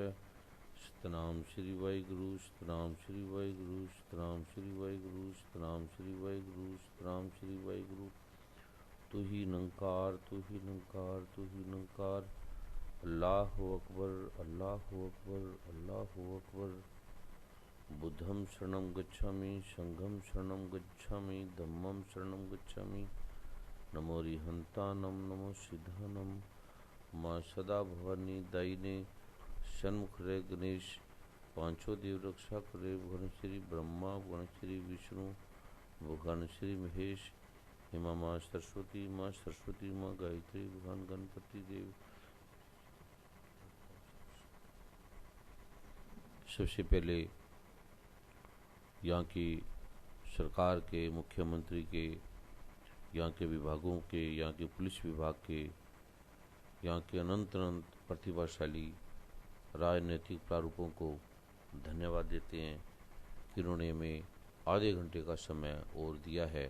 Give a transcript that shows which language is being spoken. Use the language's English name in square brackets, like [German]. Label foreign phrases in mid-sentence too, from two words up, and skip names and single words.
[Punjabi] ਸਤਿਨਾਮ ਸ੍ਰੀ ਵਾਹਿਗੁਰੂ, ਸਤਿਨਾਮ ਸ੍ਰੀ ਵਾਹਿਗੁਰੂ, ਸਤਿਨਾਮ ਸ੍ਰੀ ਵਾਹਿਗੁਰੂ, ਸਤਿਨਾਮ ਸ੍ਰੀ ਵਾਹਿਗੁਰੂ, ਸਤਿਨਾਮ ਸ੍ਰੀ ਵਾਹਿਗੁਰੂ। [Hindi] तू ही निरंकार, तू ही निरंकार, तू ही निरंकार। [Arabic] الله أكبر، الله أكبر، الله أكبر. [Pali] बुद्धं शरणं गच्छामि, संघं शरणं गच्छामि, धम्मं शरणं गच्छामि, [Prakrit languages] नमो रिहंतानम नमो सिद्धानम [Hindi] माँ सदा भवानी दायिने सन्मुख रे गणेश पांचों देव रक्षा करे भगवान श्री ब्रह्मा भगवान श्री विष्णु भगवान श्री महेश हिमा माँ सरस्वती माँ गायत्री भगवान गणपति देव। सबसे पहले यहाँ की सरकार के, मुख्यमंत्री के, यहाँ के विभागों के, यहाँ के पुलिस विभाग के, यहाँ के अनंत प्रतिभाशाली राजनीतिक प्रारूपों को धन्यवाद देते हैं कि इन्होंने हमें आधे घंटे का समय और दिया है।